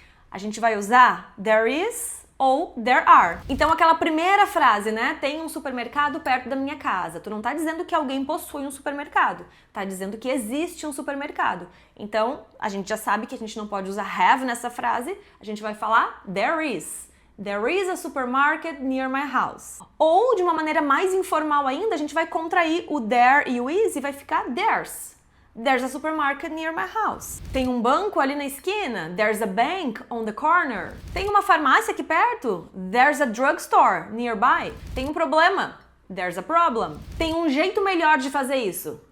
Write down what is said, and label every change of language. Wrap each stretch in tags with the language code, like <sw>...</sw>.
<pt>A gente vai usar there is ou there are. Então aquela primeira frase, né? Tem um supermercado perto da minha casa. Tu não tá dizendo que alguém possui um supermercado. Tá dizendo que existe um supermercado. Então a gente já sabe que a gente não pode usar have nessa frase. A gente vai falar there is.</pt> <en>There is a supermarket near my house.</en> <pt>Ou de uma maneira mais informal ainda, a gente vai contrair o there e o is e vai ficar there's.</pt> <en>There's a supermarket near my house.</en> <pt>Tem um banco ali na esquina.</pt> <en>There's a bank on the corner.</en> <pt>Tem uma farmácia aqui perto.</pt> <en>There's a drugstore nearby.</en> <pt>Tem um problema.</pt> <en>There's a problem.</en> <pt>Tem um jeito melhor de fazer isso.</pt>